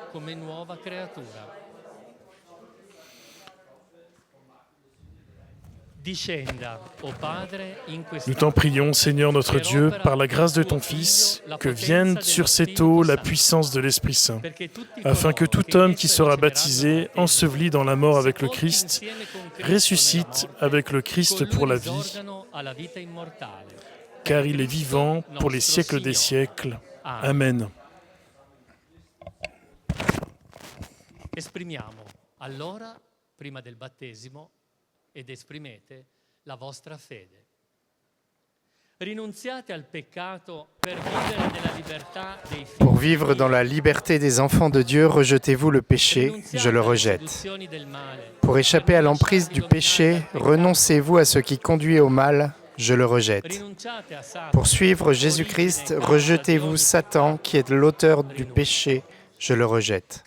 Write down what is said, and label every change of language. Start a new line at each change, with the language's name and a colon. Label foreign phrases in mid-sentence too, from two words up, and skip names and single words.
French: Nous t'en prions, Seigneur notre Dieu, par la grâce de ton Fils, que vienne sur cette eau la puissance de l'Esprit Saint, afin que tout homme qui sera baptisé, enseveli dans la mort avec le Christ, ressuscite avec le Christ pour la vie, car il est vivant pour les siècles des siècles. Amen.
Italian: Esprimiamo allora, prima del battesimo, ed esprimete la vostra fede. Rinunziate al peccato per vivere nella libertà dei figli.
French: Pour vivre dans la liberté des enfants de Dieu, rejetez-vous le péché, je le rejette. Pour échapper à l'emprise du péché, renoncez-vous à ce qui conduit au mal, je le rejette. Pour suivre Jésus-Christ, rejetez-vous Satan qui est l'auteur du péché, je le rejette.